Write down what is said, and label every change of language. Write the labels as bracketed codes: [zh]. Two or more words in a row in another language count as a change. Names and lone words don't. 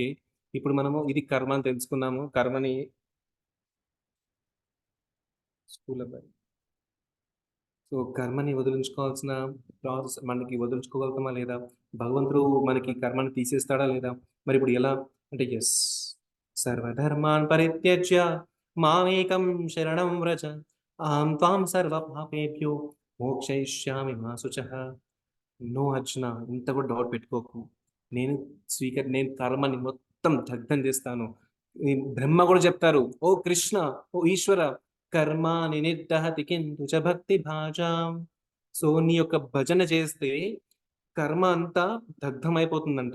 [te] ఇప్పుడు మనము ఇది కర్మ అని తెలుసుకున్నాము. కర్మని స్కూల్ అబ్బాయి. సో, కర్మని వదిలించుకోవాల్సిన ప్రాసెస్ మనకి వదిలించుకోగలుగుతామా లేదా? భగవంతుడు మనకి కర్మని తీసేస్తాడా లేదా? మరిప్పుడు ఎలా? అంటే యెస్. [sa] సర్వధర్మాన్ పరిత్యజ్య మామేకం శరణం వ్రజ. అహం త్వాం సర్వ పాపేభ్యో మోక్షయిష్యామి మా శుచః. [te] నో అర్జున, ఇంత కూడా డౌట్ పెట్టుకోకు. నేను కర్మని మొత్తం దగ్ధం చేస్తాను. ఈ బ్రహ్మ కూడా చెప్తారు, ఓ కృష్ణ, ఓ ఈశ్వర, [sa] కర్మాని నిర్దహతి కింటు చ భక్తి భాజాం. [te] సో నీ యొక్క భజన చేస్తే కర్మ అంతా దగ్ధమైపోతుందంట.